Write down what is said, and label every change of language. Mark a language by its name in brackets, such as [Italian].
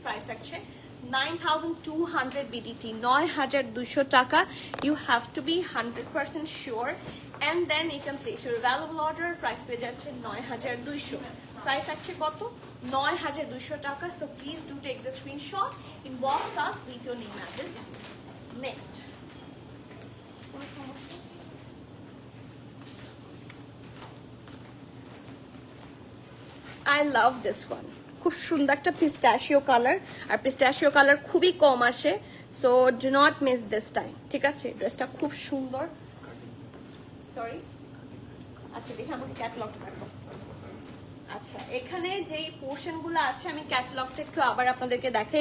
[Bangla] Price আছে 9200 BDT, 9200 টাকা। [English] You have to be 100% sure and then you can place your valuable order. [Bangla] Price পেয়ে যাচ্ছে 9200। Price আছে কত? 9200 টাকা। [English] So please do take the screenshot, inbox us with your name, address. Next I love this one. [Bangla] খুব সুন্দর একটা পিস্টাশিও colour, আর পিস্টাশিও colour খুবই কম আসে, [English] So do not miss this time. [Bangla] ঠিক আছে, ড্রেসটা খুব সুন্দর। সরি, আচ্ছা দেখে আমাকে ক্যাটালগটা দেখো। আচ্ছা, এখানে যেই পোর্শনগুলো আছে আমি ক্যাটালগটা একটু আবার আপনাদেরকে দেখাই।